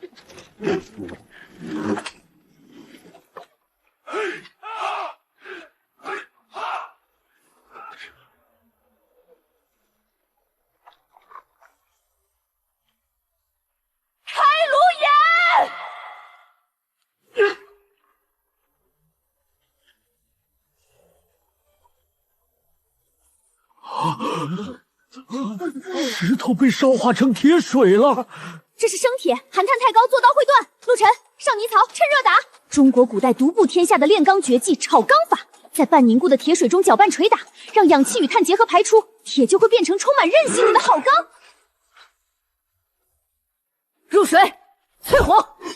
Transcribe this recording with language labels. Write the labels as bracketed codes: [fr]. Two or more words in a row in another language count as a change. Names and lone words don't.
[zh] 开炉眼！石头被烧化成鐵水了。這是生鐵，含碳太高，做刀會斷。陸晨，上泥槽，趁熱打。中國古代獨步天下的煉鋼絕技炒鋼法，在半凝固的鐵水中攪拌捶打，讓氧氣與碳結合排出，鐵就會變成充滿韌性的好鋼。入水，淬火。